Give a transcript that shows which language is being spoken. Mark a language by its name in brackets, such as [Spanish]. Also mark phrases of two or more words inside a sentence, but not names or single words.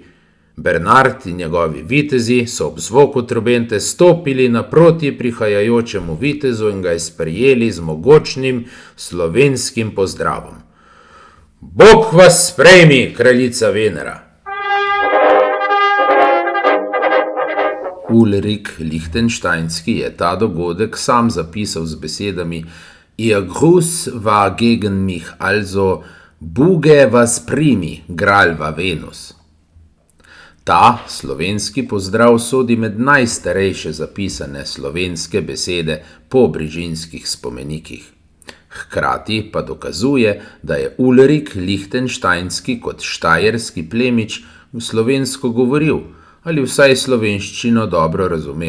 [Slovenian] Bernard in njegovi vitezi so ob zvoku trobente stopili naproti prihajajočemu vitezu in ga je sprejeli z mogočnim slovenskim pozdravom. Bog vas sprejmi, kraljica Venera! Ulerik Lichtensteinski je ta dogodek sam zapisal z besedami [German] Ihr Gruß war gegen mich, also [Slovenian] Buge vas primi, Gralva Venus. Ta slovenski pozdrav sodi med najstarejše zapisane slovenske besede po brižinskih spomenikih. Hkrati pa dokazuje, da je Ulerik Lichtensteinski kot štajerski plemič slovensko govoril ali vsaj slovenščino dobro razumel.